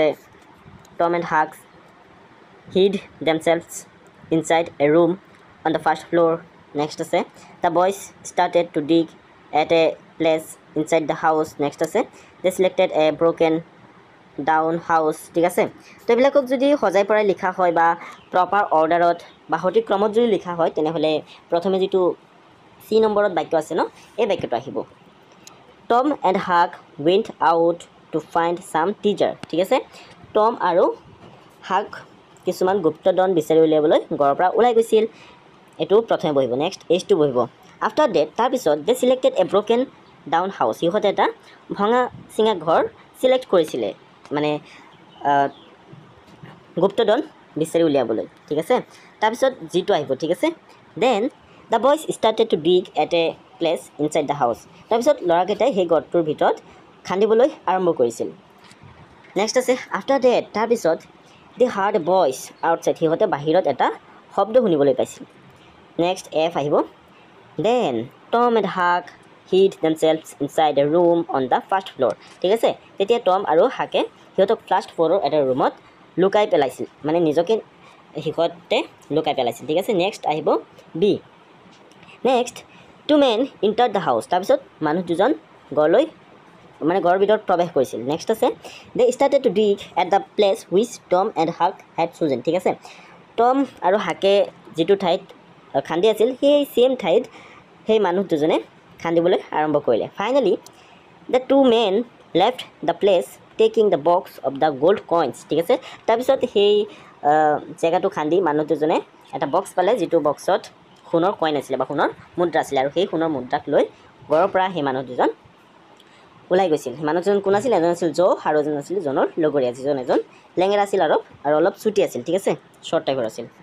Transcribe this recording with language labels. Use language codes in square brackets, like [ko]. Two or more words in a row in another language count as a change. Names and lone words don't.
[en] Tom and Huck hid themselves inside a room on the first floor next আছে the boys started to dig at a place inside the house next আছে they selected a broken down house [as] ঠিক আছে তো এবিলাকক যদি সজাই পৰাই লিখা হয় বা [en] proper orderত [as] বা সঠিক ক্ৰমত যদি লিখা হয় তেনেহলে প্ৰথমে যেটো সি নম্বৰত বাক্য আছে ন এই বাক্যটো আহিব [en] Tom and Huck went out to find some teacher [as] ঠিক আছে টম আৰু হাক কিছুমান গুপ্তধন বিচাৰি উলিয়াবলৈ ঘৰৰ পৰা ওলাই গৈছিল এটো প্ৰথমে বহিব নেক্সট h2 বহিব [en] after that [as] তাৰ পিছত [en] they selected a broken down house [as] ইহতে এটা ভঙা সিঙা ঘৰ সিলেক্ট কৰিছিলে মানে গুপ্তধন বিচাৰি উলিয়াবলৈ ঠিক আছে তাৰ পিছত জিটো আহিব ঠিক আছে [en] then the boys started to dig at a place inside the house [as] তাৰ পিছত লৰাকেইটাই সেই ঘৰটোৰ ভিতৰত খান্দিবলৈ আৰম্ভ কৰিছিল নেক্সট আছে [en] after that [as] তাৰ পিছত [en] they heard a voice outside [as] হিহতে বাহিৰত এটা শব্দ শুনিবলৈ পাইছিল [en] next f [as] আহিব [en] then Tom and Huck hid themselves inside a room on the first floor [as] ঠিক আছে তেতিয়া টম আৰু হাকে হিহতক [en] first floorৰ [as] এটা ৰুমত লুকাই পেলাইছিল মানে নিজকে হিহতে লুকাই পেলাইছিল ঠিক আছে নেক্সট আহিব [en] b next two men entered the house [as] তাৰ পিছত মানুহ দুজন গলৈ মানে ঘৰৰ ভিতৰত প্ৰৱেশ কৰিছিল নেক্সট আছে [en] they started to dig at the place which Tom and Huck had chosen ঠিক [as] আছে টম আৰু হাকে যেটো ঠাইত খান্দি আছিল সেই সেম ঠাইত সেই মানুহ দুজনে খান্দিবলৈ আৰম্ভ কৰিলে [en] finally the two men left the place taking the box of the gold coins [as] ঠিক আছে তাৰপিছত সেই জেগাটো খান্দি মানুহ দুজনে এটা বক্স পালে যিটো বক্সত সোণৰ কইন আছিলে বা সোণৰ মুদ্ৰা আছিলে আৰু সেই সোণৰ মুদ্ৰাক লৈ ঘৰৰ পৰা সেই মানুহ দুজন ওলাই গৈছিল মানুহ দুজন কোন আছিল এজন আছিল জো আৰু এজন আছিল জনৰ লগৰীয়া যিজন এজন লেঙেৰা আছিল আৰু অলপ চুটি আছিল ঠিক আছে [en] short typeৰ [as] আছিল